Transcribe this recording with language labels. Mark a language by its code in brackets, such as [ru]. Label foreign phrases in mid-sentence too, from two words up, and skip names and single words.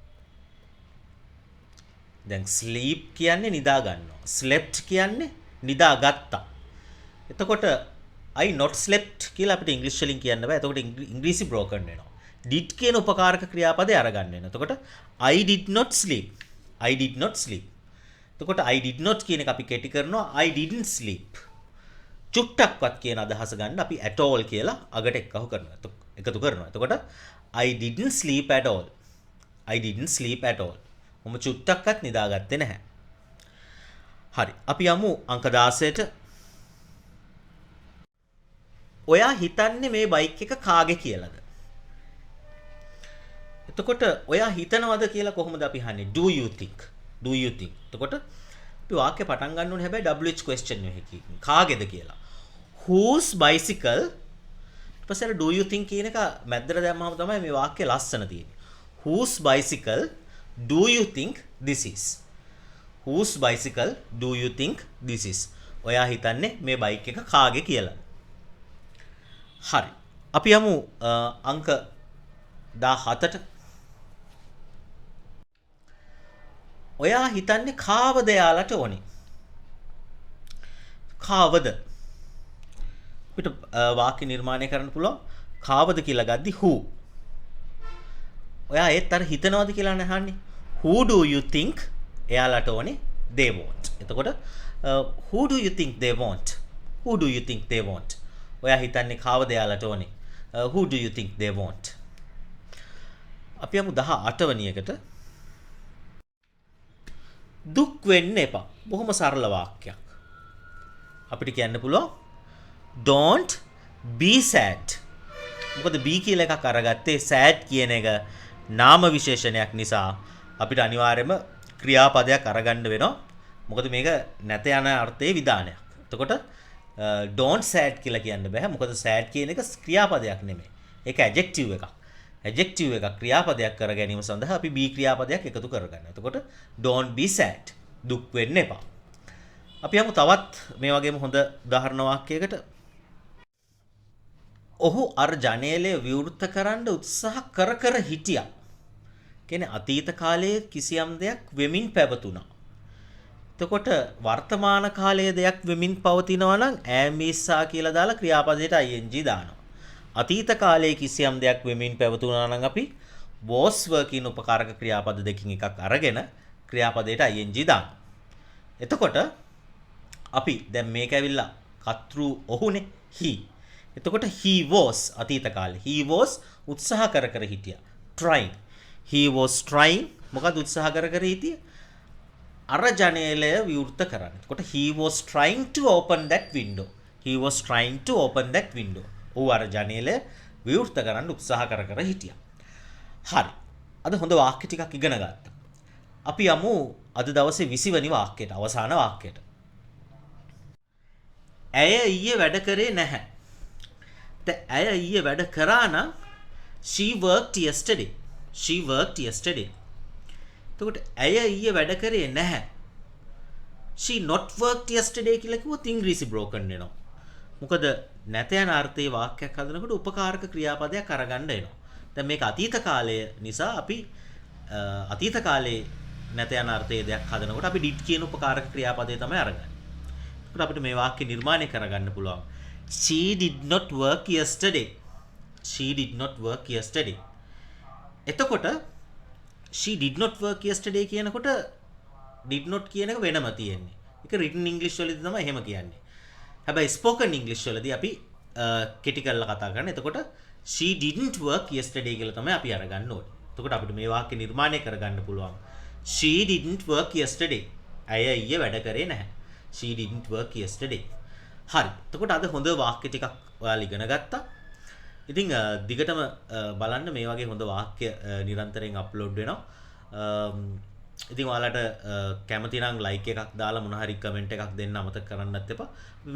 [si] දැන් sleep කියන්නේ නිදා ගන්නවා. slept කියන්නේ නිදාගත්තා. එතකොට [en] I not slept [si] කියලා අපිට ඉංග්‍රීසි වලින් කියන්න බෑ. එතකොට ඉංග්‍රීසි broken වෙනවා. did කියන උපකාරක ක්‍රියාපදේ අරගන්න වෙනවා. [en] එතකොට I did not sleep. I did not sleep. [si] එතකොට [en] I did not [si] කියන එක අපි කෙටි කරනවා [en] I didn't sleep. [si] චුට්ටක්වත් කියන අදහස ගන්න අපි [en] at all [si] කියලා අගට එකතු කරනවා. [en] එතකොට I didn't sleep at all. I didn't sleep at all. [si] මම චුට්ටක්වත් නිදාගත්තේ නැහැ. හරි. අපි යමු අංක 16ට. ඔයා හිතන්නේ මේ බයික් එක කාගේ කියලාද? එතකොට ඔයා හිතනවද කියලා කොහොමද අපි අහන්නේ? [en] Do you think? Do you think? [si] එතකොට අපි වාක්‍ය පටන් ගන්න ඕනේ හැබැයි WH question එකකින්. කාගේද කියලා. [en] Whose bicycle? [si] ඊපස්සේ [en] do you think [si] කියන එක මැද්දට දැම්මම තමයි මේ වාක්‍ය ලස්සන තියෙන්නේ. [en] Whose bicycle do you think this is? Whose bicycle do you think this is? [si] ඔයා හිතන්නේ මේ බයික් එක කාගේ කියලා. හරි. අපි යමු අංක 17ට. ඔයා හිතන්නේ කාවද යාලට ඕනේ? කාවද? අපිට වාක්‍ය නිර්මාණය කරන්න පුළුවන් කාවද කියලා ගද්දි who. ඔයා ඒත් අර හිතනවද කියලා නහන්නේ. [en] Who do you think [si] එයාලට ඕනේ? [en] They want. එතකොට who do you think they want? Who do you think they want? [si] ඔයා හිතන්නේ කාවද එයාලට ඕනේ? [en] Who do you think they want? [si] අපි යමු 18 වෙනි එකට. දුක් වෙන්න එපා. බොහොම සරල වාක්‍යයක්. අපිට කියන්න පුළුවන් [en] don't be sad. [si] මොකද be කියලා එකක් අරගත්තේ sad කියන එක නාම විශේෂණයක් නිසා අපිට අනිවාර්යයෙන්ම ක්‍රියාපදයක් අරගන්න වෙනවා. මොකද මේක නැත යන අර්ථයේ විධානයක්. එතකොට [en] don't sad [si] කියලා කියන්න බෑ. මොකද sad කියන එක ක්‍රියාපදයක් නෙමෙයි. ඒක adjective එකක්. adjective එකක් ක්‍රියාපදයක් කර ගැනීම සඳහා අපි be ක්‍රියාපදයක් එකතු කරගන්නවා. [en] එතකොට don't be sad. [si] දුක් වෙන්න එපා. අපි යමු තවත් මේ වගේම හොඳ උදාහරණ වාක්‍යයකට. ඔහු අර ජනේලය විවෘත කරන්න උත්සාහ කර හිටියා. කියන්නේ අතීත කාලයේ කිසියම් දෙයක් වෙමින් පැවතුණා. එතකොට වර්තමාන කාලයේ දෙයක් වෙමින් පවතිනවා නම් ඈමිස්සා කියලා දාලා ක්‍රියාපදයට ing දානවා. අතීත කාලයේ කිසියම් දෙයක් වෙමින් පැවතුණා නම් අපි [en] was were [si] කියන උපකාරක ක්‍රියාපද දෙකකින් එකක් අරගෙන ක්‍රියාපදයට ing දානවා. එතකොට අපි දැන් මේක ඇවිල්ලා කතෘ ඔහුනේ he. එතකොට [en] he was [si] අතීත කාලේ [en] he was [si] උත්සාහ කර හිටියා. trying. [en] he was trying [si] මොකද උත්සාහ කර හිටියේ? අර ජනේලය විවෘත කරන්න. එතකොට [en] he was trying to open that window. he was trying to open that window. [si] ඔහු අර ජනේලය විවෘත කරන්න උත්සාහ කර හිටියා. හරි. අද හොඳ වාක්‍ය ටිකක් ඉගෙන ගත්තා. අපි යමු අද දවසේ 20 වෙනි වාක්‍යයට, අවසාන වාක්‍යයට. ඇය ඊයේ වැඩ කරේ නැහැ. ඇය ඊයේ වැඩ කරා නම් [en] she worked yesterday. she worked yesterday. [si] එතකොට ඇය ඊයේ වැඩ කරේ නැහැ. [en] she not worked yesterday [si] කියලා කිව්වොත් ඉංග්‍රීසි broken වෙනවා. මොකද නැත යන අර්ථයේ වාක්‍යයක් හදනකොට උපකාරක ක්‍රියාපදයක් අරගන්න එනවා. දැන් මේක අතීත කාලය නිසා අපි අතීත කාලේ නැත යන අර්ථයේ දෙයක් හදනකොට අපි did කියන උපකාරක ක්‍රියාපදේ තමයි අරගන්නේ. ඒකට අපිට මේ වාක්‍ය නිර්මාණය කරගන්න පුළුවන්. [en] She did not work yesterday. She did not work yesterday. එතකොට she did not work yesterday කියනකොට did not [si] කියන එක වෙනම තියෙන්නේ. ඒක [en] written English [si] වලදී තමයි එහෙම කියන්නේ. හැබැයි [en] spoken English [si] වලදී අපි කෙටි කරලා කතා කරන්නේ. එතකොට [en] she didn't work yesterday [si] කියලා තමයි අපි අරගන්න ඕනේ. එතකොට අපිට මේ වාක්‍ය නිර්මාණය කරගන්න පුළුවන්. [en] She didn't work yesterday. [si] ඇය ඊයේ වැඩ කරේ නැහැ. [en] She didn't work yesterday. [si] හරි. එතකොට අද හොඳ වාක්‍ය ටිකක් ඔයාලා ඉගෙන ගත්තා. ඉතින් දිගටම බලන්න මේ වගේ හොඳ වාක්‍ය නිරන්තරයෙන් අප්ලෝඩ් වෙනවා. ඉතින් ඔයාලට කැමති නම් ලයික් එකක් දාලා මොන හරි කමෙන්ට් එකක් දෙන්න අමතක කරන්නත් එපා.